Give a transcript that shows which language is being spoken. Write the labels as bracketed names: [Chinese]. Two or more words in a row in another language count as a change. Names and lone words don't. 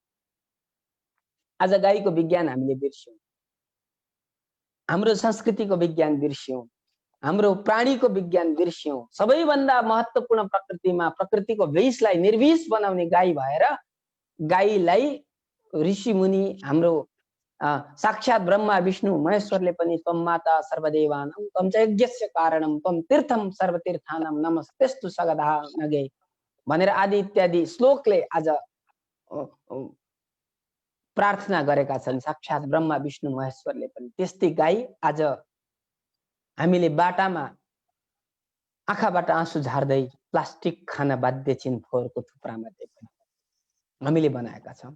[Nepali] आज गाईको विज्ञान हामीले बिर्स्यौं, हाम्रो संस्कृतिको विज्ञान बिर्स्यौं, हाम्रो प्राणीको विज्ञान बिर्स्यौं। सबैभन्दा महत्त्वपूर्ण प्रकृतिमा प्रकृतिको विषलाई निर्विष बनाउने गाई भएर गाईलाई ऋषि मुनि हाम्रो साक्षात ब्रह्मा विष्णु महेश्वरले पनि [Sanskrit] त्वं माता सर्वदेवानां त्वं च यज्ञस्य कारणं त्वं तीर्थं सर्वतीर्थानां नमस्तेस्तु सगदा नगे [Nepali] भनेर आदि इत्यादि श्लोकले आज प्रार्थना गरेका छन् साक्षात ब्रह्मा विष्णु महेश्वरले पनि। त्यस्तै गाई आज हामीले बाटामा आँखाबाट आँसु झार्दै प्लास्टिक खान बाध्य छिन् फोहोरको थुप्रामा, पनि हामीले बनाएका छौँ।